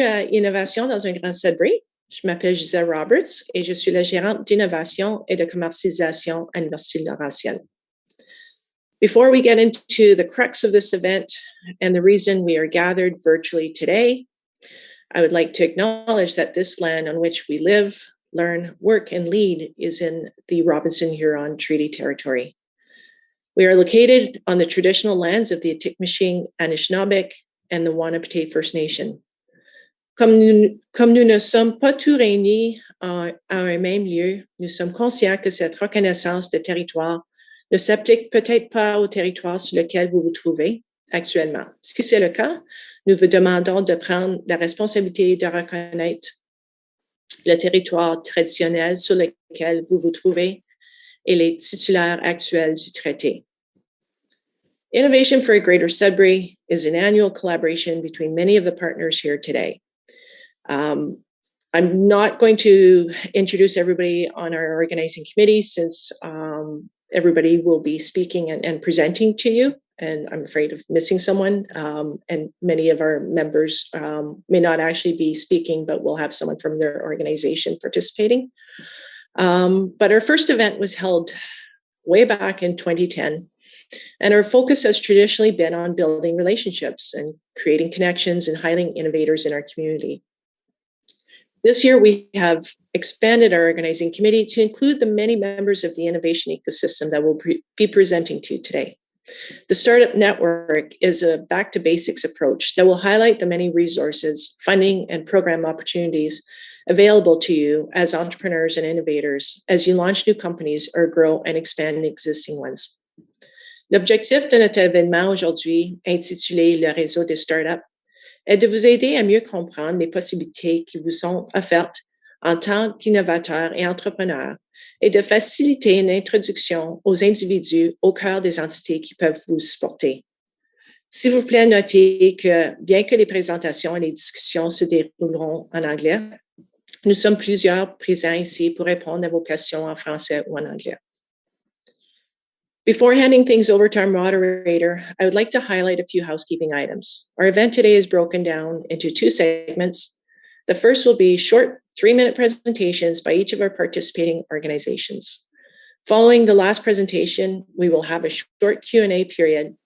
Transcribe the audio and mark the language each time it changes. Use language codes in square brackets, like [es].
[fr] innovation dans un grand Sudbury. Je m'appelle Gisèle Roberts et je suis la gérante d'innovation et de commercialisation à l'Université Laurentienne. [en] Before we get into the crux of this event and the reason we are gathered virtually today, I would like to acknowledge that this land on which we live, learn, work, and lead is in the Robinson-Huron Treaty Territory. We are located on the traditional lands of the Atikamekw, Anishinaabeg, and the Wanapitei First Nation. [fr] Comme nous ne sommes pas tous réunis à un même lieu, nous sommes conscients que cette reconnaissance de territoire ne s'applique peut-être pas au territoire sur lequel vous vous trouvez actuellement. Si c'est le cas, nous vous demandons de prendre la responsabilité de reconnaître le territoire traditionnel sur lequel vous vous trouvez et les titulaires actuels du traité. [en] Innovation for a Greater Sudbury is an annual collaboration between many of the partners here today. I'm not going to introduce everybody on our organizing committee since everybody will be speaking and presenting to you, and I'm afraid of missing someone. And many of our members may not actually be speaking, but we'll have someone from their organization participating. But our first event was held way back in 2010. And our focus has traditionally been on building relationships and creating connections and highlighting innovators in our community. This year, we have expanded our organizing committee to include the many members of the innovation ecosystem that we'll be presenting to you today. The Startup Network is a back-to-basics approach that will highlight the many resources, funding, and program opportunities available to you as entrepreneurs and innovators as you launch new companies or grow and expand existing ones. [fr] L'objectif de notre événement aujourd'hui, intitulé Le réseau des startups, est de vous aider à mieux comprendre les possibilités qui vous sont offertes en tant qu'innovateurs et entrepreneurs et de faciliter une introduction aux individus au cœur des entités qui peuvent vous supporter. S'il vous plaît, notez que bien que les présentations et les discussions se dérouleront en anglais, nous sommes plusieurs présents ici pour répondre à vos questions en français ou en anglais. [en] Before handing things over to our moderator, I would like to highlight a few housekeeping items. Our event today is broken down into two segments. The first will be short 3-minute presentations by each of our participating organizations. Following the last presentation, we will have a short Q&A period.